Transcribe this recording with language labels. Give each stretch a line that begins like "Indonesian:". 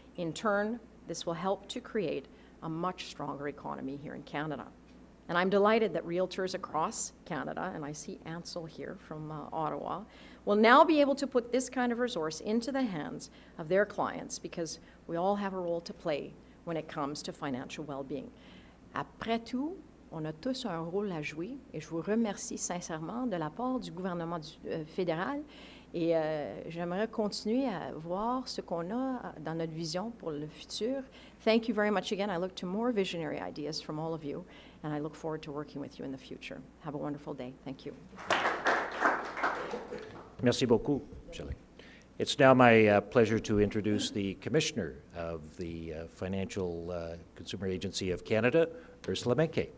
English: In turn, this will help to create a much stronger economy here in Canada. And I'm delighted that realtors across Canada, and I see Ansel here from Ottawa, will now be able to put this kind of resource into the hands of their clients, because we all have a role to play when it comes to financial well-being.
French: Après tout, on a tous un rôle à jouer, et je vous remercie sincèrement de la part du gouvernement fédéral, et j'aimerais continuer à voir ce qu'on a dans notre vision pour le futur.
English: Thank you very much again. I look to more visionary ideas from all of you, and I look forward to working with you in the future. Have a wonderful day. Thank you.
French: Merci beaucoup, Shelley.
English: It's now my pleasure to introduce the Commissioner of the Financial Consumer Agency of Canada, Ursula Menke.